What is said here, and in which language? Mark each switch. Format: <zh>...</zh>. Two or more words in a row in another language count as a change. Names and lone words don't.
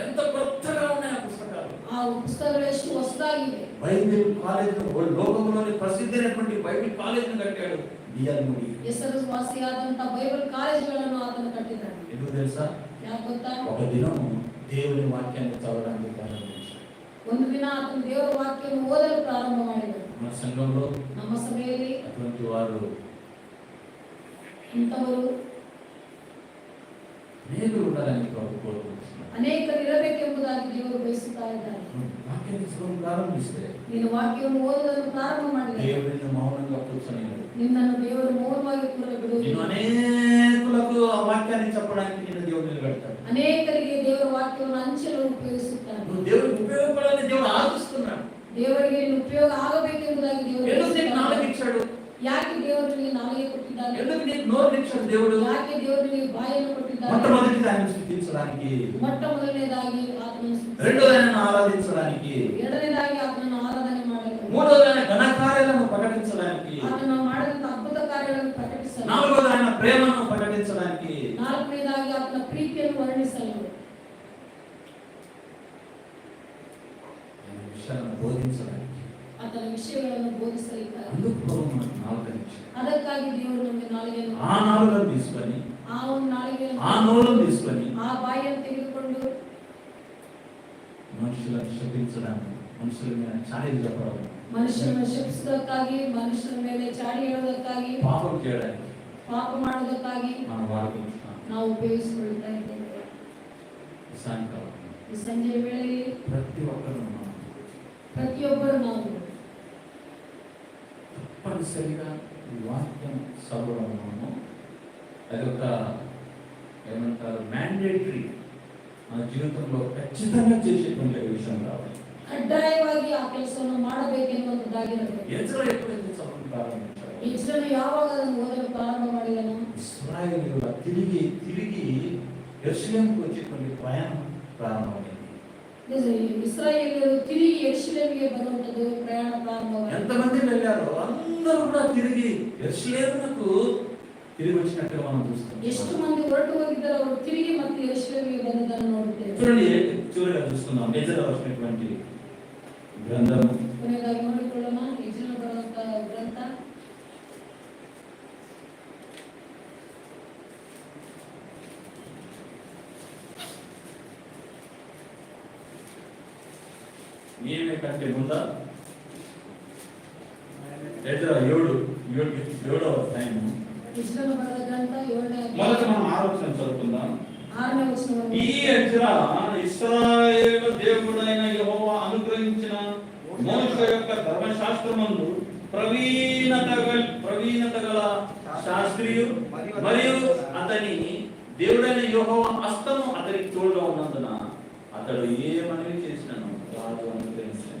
<te>ఎంత కొత్తగా ఉన్నాయి ఆ పుస్తకాలు.</te> <kn>ಆ ಪುಸ್ತಕಗಳು ಎಷ್ಟು ಹೊಸದಾಗಿವೆ.</kn> <te>బైబిల్ కాలేజ్ లోకంలోని ప్రసిద్ధమైనటువంటి బైబిల్ కాలేజ్ కట్టాడు డిఎల్ మూడీ.</te> <kn>ಹೆಸರುವಾಸಿಯಾದಂತ ಬೈಬಲ್ ಕಾಲೇಜುಗಳನ್ನು ಆತನು ಕಟ್ಟಿದ್ದಾನೆ.</kn> <te>ఎందుకు తెలుసా?</te> <kn>ಯಾಕೆ ಗೊತ್ತಾ?</kn> <te>ఒక దినం దేవుని వాక్యాన్ని చదవడానికి ప్రారంభించాడు.</te> <kn>ಒಂದು ದಿನ ಆತನು ದೇವರ ವಾಕ್ಯವನ್ನು ಓದಲು ಪ್ರಾರಂಭ ಮಾಡಿದನು.</kn> <te>మన సంఘంలో</te> <kn>ನಮ್ಮ ಸಭೆಯಲ್ಲಿ</kn> <te>అటువంటి వారు</te> <kn>ಇಂಥವರು</kn> <te>అనేకులు ఉండాలని కోరుకుంటున్నారు.</te> <kn>ಅನೇಕರು ಇರಬೇಕೆಂಬುದಾಗಿ ದೇವರು ಬಯಸುತ್ತಾ ಇದ್ದಾರೆ.</kn> <te>వాక్యాన్ని చదవడం ప్రారంభిస్తే</te> <kn>ನೀನು ವಾಕ್ಯವನ್ನು ಓದಲು ಪ್ರಾರಂಭ ಮಾಡಿದರೆ</kn> <te>దేవుడిని మౌనంగా కూర్చొని</te> <kn>ನಿನ್ನನ್ನು ದೇವರು ಮೌನವಾಗಿ ಕೂರಲು</kn> <te>నేను</te> <kn>ಬಿಡುವುದಿಲ್ಲ.</kn> <te>అనేకులకు ఆ వాక్యాన్ని చెప్పడానికి నేను దేవుడు నిలబెడతాడు.</te> <kn>ಅನೇಕರಿಗೆ ದೇವರ ವಾಕ್ಯವನ್ನು ಹಂಚಲು ಉಪಯೋಗಿಸುತ್ತಾನೆ.</kn> <te>నువ్వు దేవుడికి ఉపయోగపడాలని దేవుడు ఆశిస్తున్నాడు.</te> <kn>ದೇವರಿಗೆ ನೀನು ಉಪಯೋಗ ಆಗಬೇಕೆಂಬುದಾಗಿ ದೇವರು</kn> <te>ఎందుకు నీకు</te> <kn>ಬಯಸುತ್ತಾನೆ.</kn> <te>నాలుగు ఇచ్చాడు?</te> <kn>ಯಾಕೆ ದೇವರು ನಿನಗೆ ನಾಲಿಗೆ ಕೊಟ್ಟಿದ್ದಾನೆ?</kn> <te>ఎందుకు నీకు నోరు ఇచ్చాడు దేవుడు?</te> <kn>ಯಾಕೆ ದೇವರು ನಿನಗೆ ಬಾಯನ್ನು ಕೊಟ್ಟಿದ್ದಾನೆ?</kn> <te>మొట్టమొదటి ఆయన స్థుతించడానికి,</te> <kn>ಮೊಟ್ಟ ಮೊದಲನೇದಾಗಿ ಆತನನ್ನು ಸ್ತುತಿಸು.</kn> <te>రెండోది ఆయన ఆరాధించడానికి,</te> <kn>ಎರಡನೇದಾಗಿ ಆತನನ್ನು ಆರಾಧನೆ ಮಾಡಲು,</kn> <te>మూడోది ఆయన ఘనకార్యాలను ప్రకటించడానికి,</te> <kn>ಆತನು ಮಾಡಿದಂತ ಅದ್ಭುತ ಕಾರ್ಯಗಳನ್ನು ಪ್ರಕಟಿಸಲು,</kn> <te>నాలుగోది ఆయన ప్రేమను ప్రకటించడానికి,</te> <kn>ನಾಲ್ಕನೇದಾಗಿ ಆತನ ಪ್ರೀತಿಯನ್ನು ವರ್ಣಿಸಲು,</kn> <te>ఆయన విషయాలను బోధించడానికి.</te> <kn>ಆತನ ವಿಷಯಗಳನ್ನು ಬೋಧಿಸಲಿಕ್ಕೆ.</kn> <te>అందుకు ప్రభువు మనకు నాలుకని ఇచ్చాడు.</te> <kn>ಅದಕ್ಕಾಗಿ ದೇವರು ನಮಗೆ ನಾಲಿಗೆಯನ್ನು,</kn> <te>ఆ నాలుకను తీసుకొని,</te> <kn>ಆ ಒಂದು ನಾಲಿಗೆಯನ್ನು,</kn> <te>ఆ నోరును తీసుకొని</te> <kn>ಆ ಬಾಯಿಯನ್ನು ತೆಗೆದುಕೊಂಡು</kn> <te>మనుషులను శపించడానికి, మనుషుల మీద చాడీలు చెప్పడం,</te> <kn>ಮನುಷ್ಯರನ್ನು ಶಪಿಸುವುದಕ್ಕಾಗಿ, ಮನುಷ್ಯರ ಮೇಲೆ ಚಾಡಿ ಹೇಳುವುದಕ್ಕಾಗಿ,</kn> <te>పాపం చేయడానికి</te> <kn>ಪಾಪ ಮಾಡುವುದಕ್ಕಾಗಿ</kn> <te>మనం వాడుకుంటున్నాం.</te> <kn>ನಾವು ಉಪಯೋಗಿಸಿಕೊಳ್ತಾ ಇದ್ದೇವೆ.</kn> <te>ఈ సాయంకాలం</te> <kn>ಈ ಸಂಜೆಯ ವೇಳೆಯಲ್ಲಿ</kn> <te>ప్రతి ఒక్కరు</te> <kn>ಪ್ರತಿಯೊಬ್ಬರು ನಾವು</kn> <te>తప్పనిసరిగా ఈ వాక్యం చదవడము అది ఒక ఏమంటారు మ్యాండేటరీ, మన జీవితంలో ఖచ్చితంగా చేసేటువంటి విషయం కావాలి.</te> <kn>ಕಡ್ಡಾಯವಾಗಿ ಆ ಕೆಲಸವನ್ನು ಮಾಡಬೇಕೆನ್ನುವಂಥದ್ದಾಗಿರಬೇಕು.</kn> <te>ఎజ్రా ఎప్పుడైతే చదవడం ప్రారంభించారు,</te> <kn>ಇಸ್ರಾಯೇಲನು ಯಾವಾಗ ಅದನ್ನು ಓದಲು ಪ್ರಾರಂಭ ಮಾಡಿದನು?</kn> <te>ఇశ్రాయేలీయుల తిరిగి యెరూషలేముకు వచ్చేటువంటి ప్రయాణం ప్రారంభమైంది.</te> <kn>ಇಸ್ರಾಯೇಲರು ತಿರುಗಿ ಯೆರೂಷಲೇಮಿಗೆ ಬರುವಂತದ್ದು ಪ್ರಯಾಣ ಪ್ರಾರಂಭವಾಯಿತು.</kn> <te>ఎంతమంది వెళ్ళారో అందరూ కూడా తిరిగి యెరూషలేముకు తిరిగి వచ్చినట్టుగా మనం చూస్తాం.</te> <kn>ಎಷ್ಟು ಮಂದಿ ಹೊರಟು ಹೋಗಿದ್ದಾರೆ, ಅವರು ತಿರುಗಿ ಮತ್ತೆ ಯೆರೂಷಲೇಮಿಗೆ ಬಂದದ್ದನ್ನು ನೋಡುತ್ತೇವೆ.</kn> <te>చూడండి, చివరిగా చూస్తున్నాం ఎజ్రా రాసినటువంటి గ్రంథము.</te> <kn>ಕೊನೆಯದಾಗಿ ನೋಡಿಕೊಳ್ಳೋಣ ಎಜ್ರನು ಬರೆದಂತ ಗ್ರಂಥ</kn> <te>ఈమె కంటే ముందా ఎజ్రా 7వ అధ్యాయము.</te> <kn>ಎಜ್ರನು ಬರೆದ ಗ್ರಂಥ 7ನೇ</kn> <te>మొదట</te> <kn>ಅಧ್ಯಾಯ</kn> <te>మనం 6వ వచనం చదువుకుందాం.</te> <kn>6ನೇ ವಚನವನ್ನು.</kn> <te>ఈ ఎజ్రా ఇశ్రాయేలు దేవుడైన యెహోవా అనుగ్రహించిన మోషే యొక్క ధర్మ ధర్మశాస్త్రమందు ప్రవీణత గల శాస్త్రియు మరియు అతని దేవుడైన యెహోవా హస్తము అతనికి తోడుగా ఉన్నందున అతడు ఏ మనవి చేసినాను రాజు అనుగ్రహించాను.</te>